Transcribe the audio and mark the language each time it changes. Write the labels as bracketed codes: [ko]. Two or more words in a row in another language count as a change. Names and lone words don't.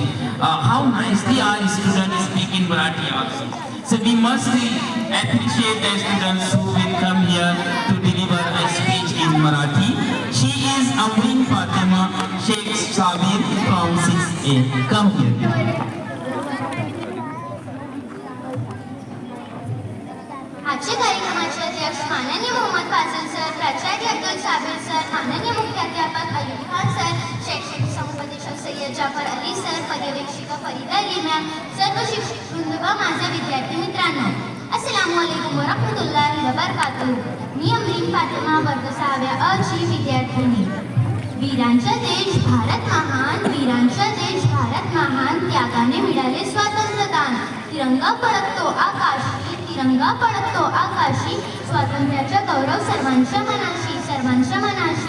[en] How nicely our students speak in Marathi also. So we must appreciate the students who will come here to deliver a speech in Marathi. She is Amreen Fatima Sheikh Sabir from 6A. Come here. [mr] आजच्या कार्यक्रमाचे अध्यक्ष माननीय मोहम्मद फाजल सर, प्राचार्य अब्दुल साबिर सर, माननीय मुख्याध्यापक अयूब खान सर, शैक्षणिक समुपदेशक सय्यद जाफर अली सर, पर्यवेक्षिका फरीदा अली मॅम, सर्व शिक्षक वृंद व माझ्या विद्यार्थी मित्रांनो, [ar] السلام عليكم ورحمة الله وبركاته. [mr] मी अमरीन फातिमा वर्ग 6व्या अ ची विद्यार्थिनी. वीरांचा देश भारत महान, वीरांचा देश भारत महान, त्यागाने मिळाले स्वातंत्र्यदान. तिरंगा फडकतो आकाशी, तिरंगा फडकतो आकाशी, स्वातंत्र्याचा गौरव सर्वांच्या मनाशी, सर्वांच्या मनाशी.